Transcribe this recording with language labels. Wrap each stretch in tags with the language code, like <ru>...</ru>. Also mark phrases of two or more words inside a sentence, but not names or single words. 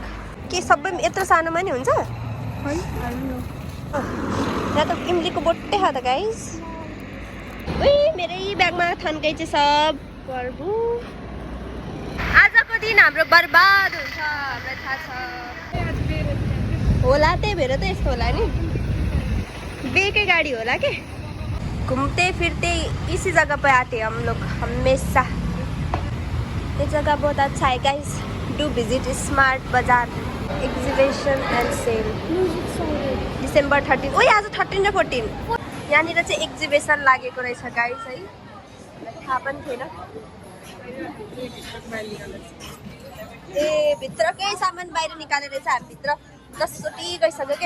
<ne>के सबै यत्रो सानोमा नि हुन्छ? यहाँ त इमलीको बोट्टै छ त गाइस। उही मेरै ब्यागमा थन्कै चाहिँ सब प्रभु। आजको दिन हाम्रो बर्बाद हुन्छ, हामीलाई थाहा छ होला, त्यही भएर त यस्तो होला नि, बेकै गाडी होला के।</ne> <hi>घूमते फिरते इसी जगह पे आते हम लोग हमेशा। ये जगह बहुत अच्छा है गाइस,</hi> <en>do visit smart bazaar exhibition and sale.</en> <ne>डिसेम्बर 13, ओइ आज 13 र 14 यहाँनिर चाहिँ एक्जिबिसन लागेको रहेछ गाइस है, थाहा पनि थिएन। ए भित्रकै सामान बाहिर निकालेर रहेछ, हामी भित्र 10 चोटि गइसक्यो के।</ne>